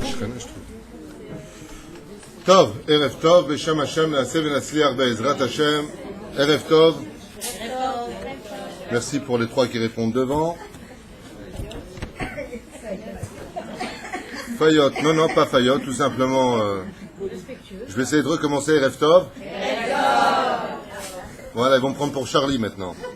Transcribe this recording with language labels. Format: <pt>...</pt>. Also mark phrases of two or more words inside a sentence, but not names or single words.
<he>טוב, ערב טוב, בשם השם נעשה ונצליח בעזרת השם. ערב טוב.</he> <fr>Merci pour les trois qui répondent devant. Fayot, non, pas Fayot, tout simplement. Je vais essayer de recommencer,</fr> <he>ערב טוב.</he> <fr>Voilà, ils vont me prendre pour Charlie maintenant.</fr>